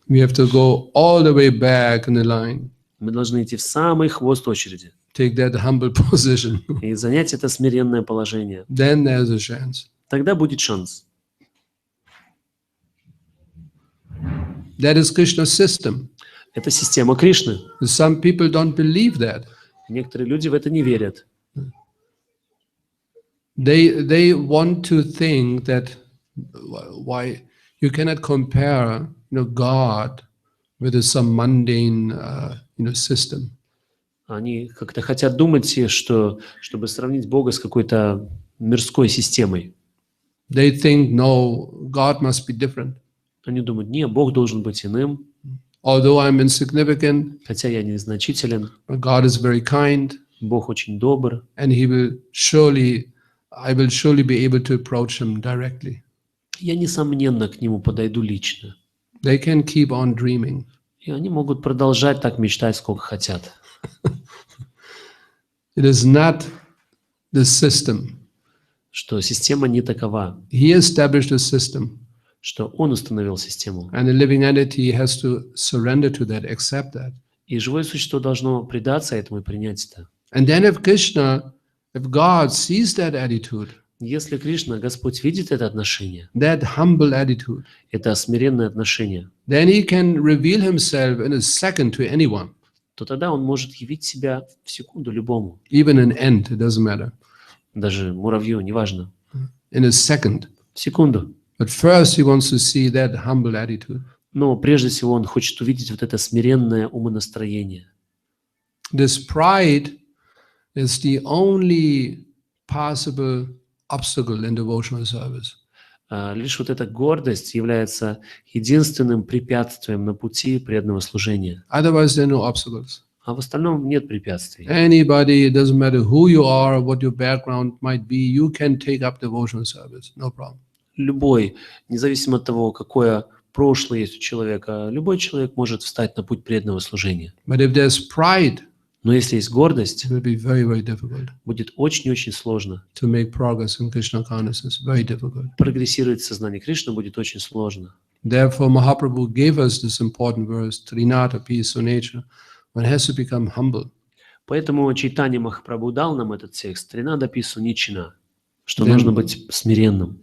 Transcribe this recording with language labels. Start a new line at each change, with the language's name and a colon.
English: We have to go all the way back in the line.
Russian: Мы должны идти в самый хвост очереди
English: Take that humble position.
Russian: и занять это смиренное положение.
English: Then there's a chance.
Russian: Тогда будет шанс.
English: That is Krishna's system.
Russian: Это система Кришны.
English: Some people don't believe that.
Russian: Некоторые люди в это не верят.
English: They want to think that why you cannot compare, God with some mundane, system.
Russian: Они как-то хотят думать, что, чтобы сравнить Бога с какой-то мирской системой.
English: They think, no, God must be different.
Russian: Они думают, нет, Бог должен быть иным,
English: Although I'm insignificant,
Russian: хотя я незначителен,
English: God is very kind,
Russian: Бог очень добр,
English: and I will surely be able to approach him directly.
Russian: я, несомненно, к Нему подойду лично.
English: They can keep on dreaming.
Russian: И они могут продолжать так мечтать, сколько хотят.
English: It is not the system.
Russian: Что система не такова,
English: He established a system,
Russian: что Он установил систему.
English: and the living entity has to surrender to that, accept that.
Russian: И живое существо должно предаться этому и принять это.
English: And then if God sees that attitude,
Russian: Если Кришна, Господь, видит это отношение,
English: that humble attitude,
Russian: это смиренное отношение,
English: then he can reveal himself in a second to anyone,
Russian: то тогда Он может явить себя в секунду любому,
English: even an ant, it doesn't matter,
Russian: даже муравью, неважно,
English: in a second.
Russian: в секунду.
English: But first he wants to see that humble attitude.
Russian: Но прежде всего Он хочет увидеть вот это смиренное умонастроение.
English: This pride is the only possible obstacle in devotional service.
Russian: Лишь вот эта гордость является единственным препятствием на пути преданного служения.
English: Otherwise, there are no obstacles.
Russian: А в остальном нет препятствий.
English: Anybody, it doesn't matter who you are, what your background might be, you can take up devotional service, no problem.
Russian: Любой, независимо от того, какое прошлое есть у человека, любой человек может встать на путь преданного служения.
English: But if there's pride,
Russian: Но если есть гордость,
English: it will be very, very difficult
Russian: будет очень-очень сложно.
English: to make progress in Krishna consciousness. Very difficult.
Russian: Прогрессировать в сознании Кришны будет очень сложно.
English: Therefore, Mahaprabhu gave us this important verse, Trinata, peace, so nature. One has to become humble.
Russian: Поэтому Чайтанья Махапрабху дал нам этот текст «Тринада пису ничина», что нужно быть смиренным.